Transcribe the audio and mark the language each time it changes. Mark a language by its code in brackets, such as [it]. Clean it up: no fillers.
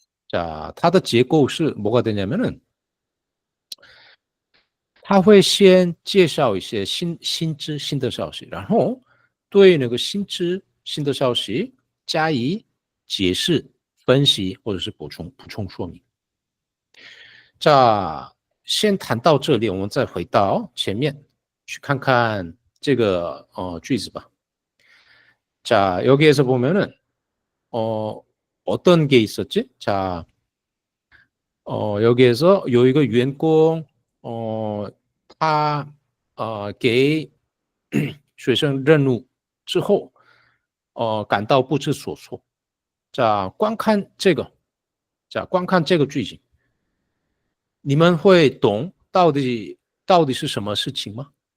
[zh] 자, 它的结构是 뭐가 되냐면은 他会先介绍一些新知新的消息，然后对那个新知新的消息加以解释、分析或者是补充说明。 자，先谈到这里，我们再回到前面去看看这个句子吧。 [ko] 자， 여기에서 보면은 어떤 게 있었지? [zh] 자, 여기에서 有一个员工他给学生任务之后感到不知所措。 자， 光看这个句子，你们会懂到底是什么事情吗？